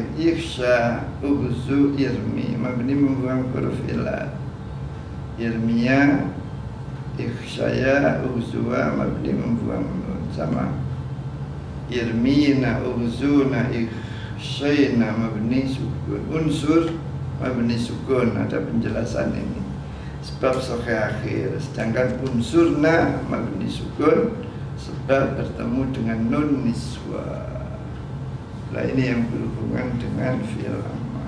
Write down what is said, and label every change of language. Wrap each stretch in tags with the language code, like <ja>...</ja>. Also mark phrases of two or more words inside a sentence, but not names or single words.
<ar>اخش اغز ارم,</ar> <id>mabni membuang huruf ilat.</id> <ar>ارميا اخشيا اغزوا,</ar> <id>mabni membuang nun.</id> <ar>Sama. ارمين اغزون اخشين,</ar> <id>mabni sukun. Unsur, mabni sukun. Ada penjelasan ini. Sebab sokhe akhir. Sedangkan unsurna, mabni sukun, sebab bertemu dengan nun niswa. Nah, ini yang berhubungan dengan fi'il amar.</id>